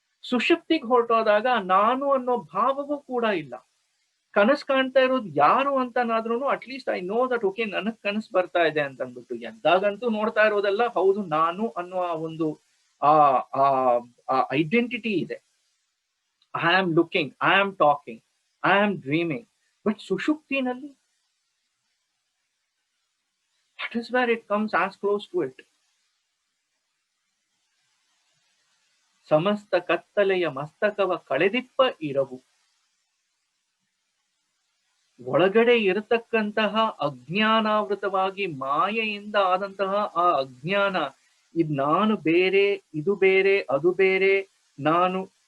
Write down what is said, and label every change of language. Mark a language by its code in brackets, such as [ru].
[kn] ಸುಷುಪ್ತಿಗೆ ಹೊರಟೋದಾಗ ನಾನು ಅನ್ನೋ ಭಾವವೂ ಕೂಡ ಇಲ್ಲ. ಕನಸು ಕಾಣ್ತಾ ಇರೋದು ಯಾರು ಅಂತನಾದ್ರೂ [en] at least I know that okay [kn] ನನಗ್ ಕನಸು ಬರ್ತಾ ಇದೆ ಅಂತ ಅಂದ್ಬಿಟ್ಟು. ಎದ್ದಾಗಂತೂ ನೋಡ್ತಾ ಇರೋದೆಲ್ಲ ಹೌದು ನಾನು ಅನ್ನೋ ಒಂದು ಆ ಐಡೆಂಟಿಟಿ ಇದೆ. [en] I am looking, I am talking, I am dreaming. But ಸುಷುಪ್ತಿನಲ್ಲಿ that is where it comes as close to it. [kn] ಸಮಸ್ತ ಕತ್ತಲೆಯ ಮಸ್ತಕವ ಕಳೆದಿಪ್ಪ ಇರವು. ಒಳಗಡೆ ಇರತಕ್ಕಂತಹ ಅಜ್ಞಾನಾವೃತವಾಗಿ ಮಾಯೆಯಿಂದ ಆದಂತಹ ಆ ಅಜ್ಞಾನ, ಇದು ನಾನು ಬೇರೆ, ಇದು ಬೇರೆ, ಅದು ಬೇರೆ, ನಾನು